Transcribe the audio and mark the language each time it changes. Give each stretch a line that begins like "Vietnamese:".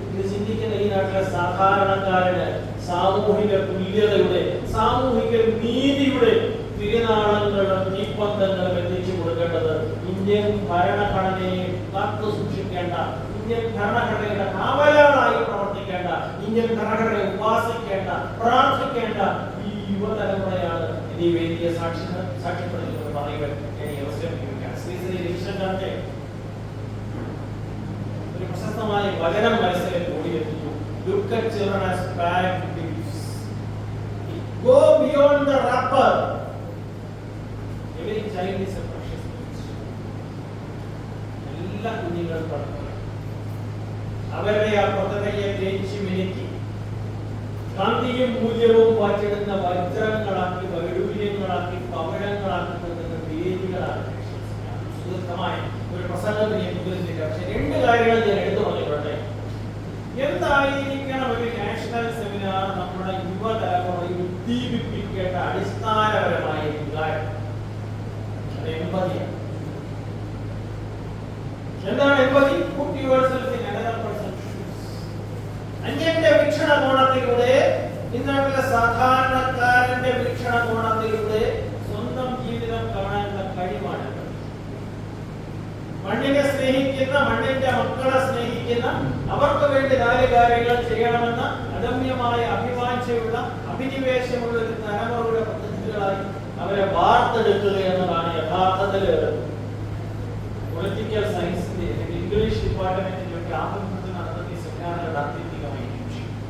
Malayalam: ഇത് ചിന്തിക്കുന്ന ഈ നാട്ടിലെ സാധാരണക്കാരന് സാമൂഹിക തുല്യതയുടെ, സാമൂഹിക നീതിയുടെ തിരുനാളങ്ങളും തീപ്പന്തങ്ങളും എത്തിച്ചു കൊടുക്കേണ്ടത് ഇന്ത്യൻ ഭരണഘടനയെ കാത്തു സൂക്ഷിക്കേണ്ട, ഇന്ത്യൻ ഭരണഘടനയുടെ കാവലാളായി പ്രവർത്തിക്കേണ്ട, ഇന്ത്യൻ ഭരണഘടനയെ ഉപാസിക്കേണ്ട, പ്രാർത്ഥിക്കേണ്ട ഈ യുവതലമുറയാണ്. ഈ വേദിയെ സാക്ഷ്യപ്പെടുത്തുന്നത് പറയുവാൻ ഞാൻ ഈ അവസരം ഉപയോഗിക്കുകയാണ്. ശ്രീ രവിശങ്കറിന്റെ ഒരു പ്രശസ്തമായ വചനം മനസ്സിലെ കൂടിയെത്തിച്ചു.
English: Look at children as bad thieves. Go beyond the wrapper. Every child is a precious gift.
Malayalam: എല്ലാ കുഞ്ഞുങ്ങളും പഠിക്കണം. അവരുടെ ആ പ്രകൃതിയെ തേച്ച് മിനുക്കി കാന്തിയും മൂല്യവും വാറ്റിടുന്ന വജ്രങ്ങളാക്കി, വൈഡൂര്യങ്ങളാക്കി, പവഴങ്ങളാക്കി കൊടുക്കുന്ന വേദികളാണ്. സുദീർഘമായ ഒരു പ്രസംഗത്തിന് ഞാൻ മുതിർന്നില്ല. പക്ഷെ 2 കാര്യങ്ങൾ ഞാൻ എടുത്തു പറഞ്ഞിട്ടുണ്ട്. എന്തായിരിക്കണം ഒരു നാഷണൽ സെമിനാർ നമ്മുടെ യുവതലമുറയിൽ ഉദ്ദീപിപ്പിക്കേണ്ട അടിസ്ഥാനപരമായ വികാരം? അത് എമ്പതിയാണ്. എന്താണ് എമ്പതി?
English: Put yourself in another person's shoes.
Malayalam: അന്യന്റെ വീക്ഷണകോണത്തിലൂടെ, ഇന്നത്തെ സാധാരണക്കാരന്റെ വീക്ഷണകോണത്തിലൂടെ സ്വന്തം ജീവിതം കാണാനുള്ള കഴിവാണ്. മണ്ണിനെ സ്നേഹിക്കുന്ന, മണ്ണിന്റെ മക്കളെ സ്നേഹിക്കുന്ന, അവർക്ക് വേണ്ടി 4 കാര്യങ്ങൾ ചെയ്യണമെന്ന അദമ്യമായ അഭിവാഞ്ചയുള്ള, അഭിനിവേശമുള്ള ഒരു തലമുറയുടെ പ്രതിനിധികളായി അവരെ വാർത്തെടുക്കുക എന്നതാണ് യഥാർത്ഥത്തിൽ പൊളിറ്റിക്കൽ സയൻസിന്റെ അല്ലെങ്കിൽ ഇംഗ്ലീഷ് ഡിപ്പാർട്ട്മെന്റിന്റെ ഒക്കെ ആഭിമുഖ്യത്തിൽ നടത്തുന്ന ഈ സെമിനാറുകളുടെ ആത്യന്തികമായ ലക്ഷ്യം.